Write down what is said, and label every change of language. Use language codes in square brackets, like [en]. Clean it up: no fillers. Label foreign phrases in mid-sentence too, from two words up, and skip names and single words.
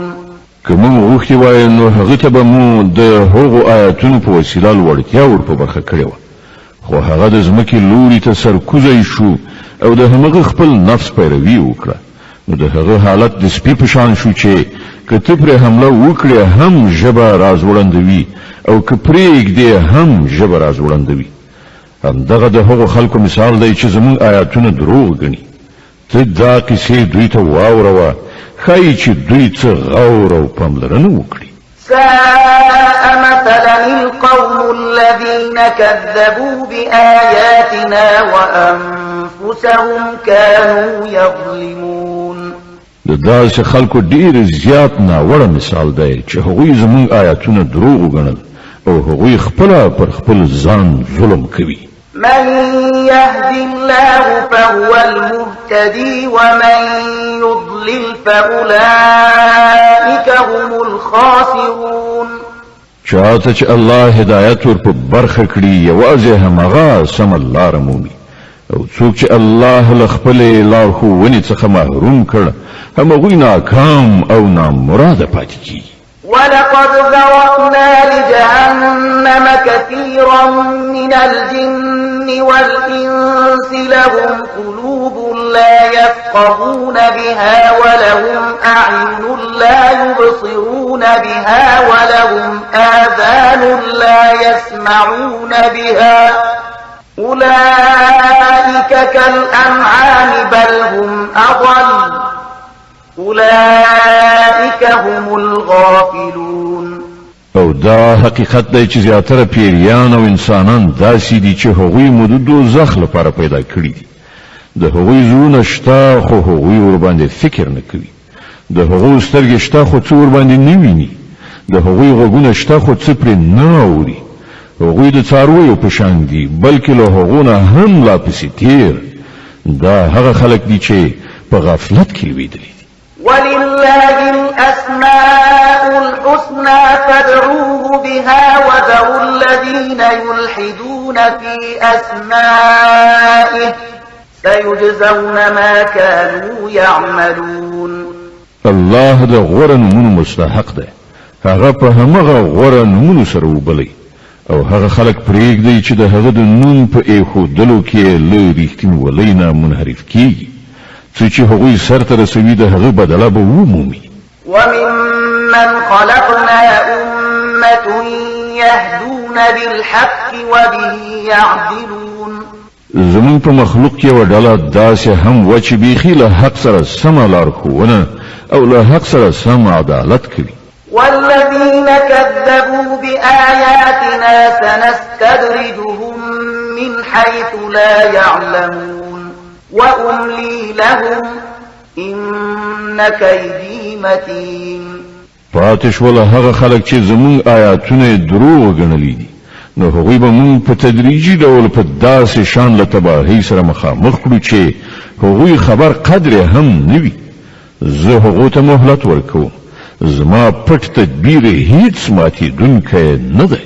[ps] کوم وختي وای نو هغه ته به مو د هغو آیاتونو په وسیله لوړتیا ور په برخه کړې و خو هغه د ځمکې لوري ته سرکوزی شو او د همغه خپل نفس پیروي وکړه نو د هغه حالت د سپي په شان شو چې کته پر حمله وکړي هم ژبه راز وړاندوي او کپریګ دی هم ژبه راز وړاندوي همدغه د هغو خلکو مثال دی چې زموږ آیاتونه دروغ ګڼي ته دا کیسې دوی ته واوروه ښایي چې دوی څه غور او پاملرنه وکړي [ar] ساء مثلا القوم الذين كذبوا بآياتنا وأنفسهم كانوا يظلمون [ps] د داسې خلکو ډیر زیات ناوړه مثال دی چې هغوی زموږ آیاتونه دروغ وګڼل او هغوی خپله پر خپل ځان ظلم کوي [ar] من يهد الله فهو المهتدي ومن يضلل فأولئك هم الخاسرون [ps] چاته چې الله هدایت ور په برخه کړي یوازې همغه سم لار مومي او څوک چې الله له خپل لارښوونې څخه محروم کړ همغوی ناکام او نامراده پاتې کیږي [ar] ولقد ذرأنا لجهنم كثيرا من الجن والإنس لهم قلوب لا يفقهون بها ولهم أعين لا يبصرون بها ولهم آذان لا يسمعون بها أولئك كالأنعام بل هم أضل أولئك هم الغافلون [ps] او دا حقیقت دی چې زیاتره پیریان او انسانان داسې دي چې هغوی مو د دوزخ لپاره پیدا کړي دي. د هغوی زړونه شته خو هغوی ورباندې فکر نه کوي. د هغوی سترګې شته خو څه ورباندې نه ویني. د هغوی غوږونه شته خو څه پرې نه اوري. هغوی د څارویو په شان دي بلکې له هغو نه هم لا پسې تیر. دا هغه خلک دي چې په غفلت کې لویدلي دي. [ar] ولله الأسماء الحسنى فادعوه بها وذروا الذين يلحدون في أسمائه سيجزون ما كانوا يعملون. [ps] الله د غوره نومونو مستحق ده. هغه په همغه غوره نومونو سره وبلي او هغه خلک پرېږدي چې د هغه د نوم په ایښودلو کې له رښتینولۍ نه منحرف کیږي. څه چې هغوی سرته رسوي د هغه بدله به ومومي. [ar] وممن خلقنا أمة يهدون بالحق وبه يعدلون. [ps] زمون په مخلوق کې یوه ډله داسې هم وه چې بیخي له حق سره سمه لارښوونه او له حق سره سم عدالت کوي. [ar] والذين كذبوا بآياتنا سنستدرجهم من حيث لا يعلمون وأملي لهم إن كيدي متين. [ps] پاتې شول هغه خلک چې زمون آیاتونه دروغ ګڼلي دي نو هغوی به مونږ په تدریجي ډول په داسې شان له تباهۍ سره مخامخ کړو چې هغوی خبر قدر هم نه وي. زه هغو ته مهلت ورکوم. زما پټ تدبیر هیڅ ماتېدونکی نه دی.